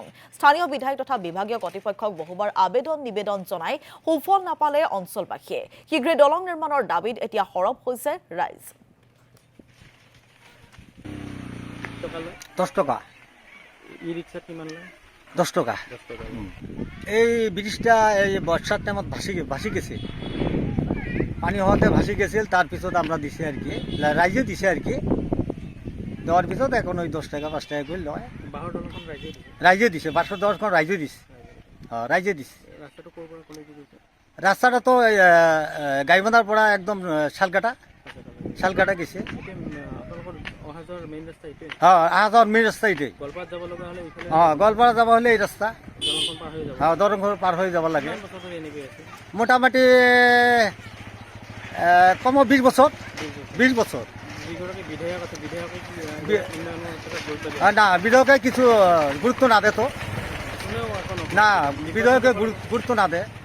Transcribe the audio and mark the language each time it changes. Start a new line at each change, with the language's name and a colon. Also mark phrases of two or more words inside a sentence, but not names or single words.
Assamese: স্থানীয় বিধায়ক তথা বিভাগীয় কৰ্তৃপক্ষক বহুবাৰ নিবেদন জনাই সুফল নাপালে অঞ্চলবাসীয়ে। শীঘ্ৰে দলং নিৰ্মাণৰ দাবীত এতিয়া সৰব হৈছে ৰাইজ।
Bangla: 10 টাকা ই রিক্সা কিমান লয়? 10 টাকা। এই ব্রিজটা এই বর্ষার টাইমত ভাসি গেছে, পানি হওয়াতে ভাসি গেছিল। তারপিছত আমরা দিছি আর কি, রাইজে দিছে আর কি। দেওয়ার পিছত এখন ওই 10 টাকা 5 টাকা করে লয়।
Assamese: বাহৰ দলংখন ৰাইজে দিছে।
Bangla: রাইজে দিছে, 510খন রাইজে দিছে। রাইজে দিছে।
Assamese: ৰাস্তাটো ক'ৰ পৰা ক'লৈ গৈছে?
Bangla: রাস্তাটা তো গাইবান্ধার পৰা একদম শালকাটা গেছে।
Assamese: আপোনালোকৰ অহা যোৱাৰ মেইন ৰাস্তা এইটোৱে?
Bangla: আহা যাওয়ার মেন রাস্তা এটাই।
Assamese: গোৱালপাৰাত যাব লগা হ'লে এইফালে
Bangla: গোৱালপাৰা যাব হলে এই রাস্তা,
Assamese: দলংখন পাৰ হৈ যাব।
Bangla: দলং পার হয়ে যাব লাগে।
Assamese: কিমান বছৰ ধৰি এনেকৈ আছে?
Bangla: মোটামুটি কম 20 বছর। 20 বছর।
Assamese: যিগৰাকী বিধায়ক আছে, বিধায়কে কি উন্নয়নৰ ক্ষেত্ৰত গুৰুত্ব দিয়ে?
Bangla: না, বিধায়কে কিছু গুরুত্ব না দে তো।
Assamese: কোনেও একো নকৰে।
Bangla: না, বিধায়কে গুরুত্ব না দে।